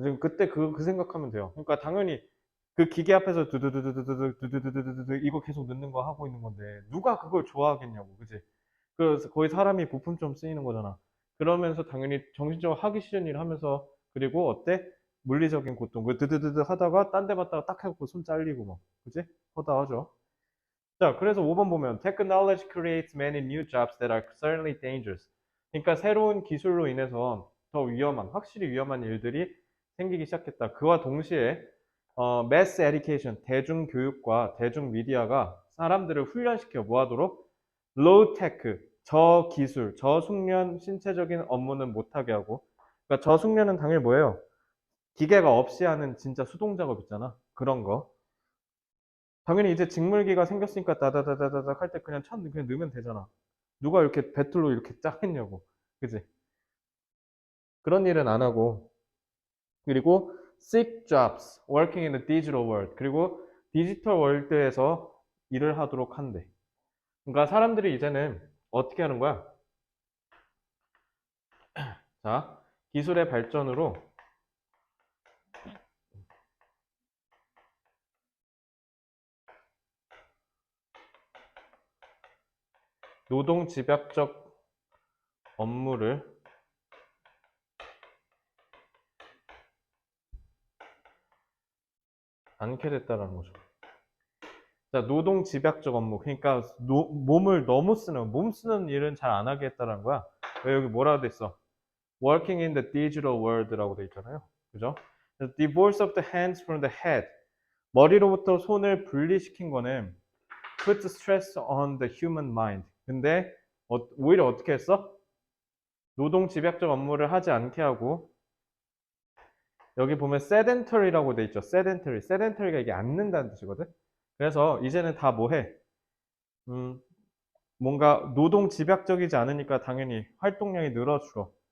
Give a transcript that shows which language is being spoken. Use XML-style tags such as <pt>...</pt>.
<ko>지금 그때 그 생각하면 돼요. 그러니까 당연히 그 기계 앞에서 두두두두두두두두두두두 이거 계속 넣는 거 하고 있는 건데 누가 그걸 좋아하겠냐고, 그지? 그래서 거의 사람이 부품처럼 쓰이는 거잖아. 그러면서 당연히 정신적으로 하기 싫은 일 하면서 그리고 어때? 물리적인 고통. 그 드드드드 하다가 딴 데 봤다가 딱 해갖고 손 잘리고 막, 그지? 허다하죠. 자, 그래서 5번 보면</ko> <en>Technology creates many new jobs that are certainly dangerous.</en> <ko>그러니까 새로운 기술로 인해서 더 위험한, 확실히 위험한 일들이 생기기 시작했다. 그와 동시에 mass education, 대중교육과 대중미디어가 사람들을 훈련시켜 뭐 하도록? low tech, 저기술, 저숙련 신체적인 업무는 못하게 하고 그러니까 저숙련은 당연히 뭐예요? 기계가 없이 하는 진짜 수동작업 있잖아. 그런 거. 당연히 이제 직물기가 생겼으니까 다다다다다닥 할 때 그냥 그냥 넣으면 되잖아. 누가 이렇게 배틀로 이렇게 짝 했냐고. 그지? 그런 일은 안 하고.</ko> <en>그리고 sick jobs, working in the digital world.</en> <ko>그리고 디지털 월드에서 일을 하도록 한대. 그러니까 사람들이 이제는 어떻게 하는 거야? 자, 기술의 발전으로 노동 집약적 업무를 않게 됐다는 거죠. 자, 노동 집약적 업무. 그러니까 몸을 너무 쓰는, 몸 쓰는 일은 잘 안 하게 했다는 거야. 왜 여기 뭐라고 돼 있어?</ko> <en>Working in the digital world</en> <ko>라고 돼 있잖아요. 그죠?</ko> <en>Divorce of the hands from the head.</en> <ko>머리로부터 손을 분리시킨 거는</ko> <en>put stress on the human mind.</en> <ko>근데 오히려 어떻게 했어? 노동 집약적 업무를 하지 않게 하고 여기 보면 sedentary라고 돼 있죠. sedentary. sedentary가 이게 앉는다는 뜻이거든. 그래서 이제는 다 뭐 해? 뭔가 노동 집약적이지 않으니까 당연히 활동량이 늘어져.</ko>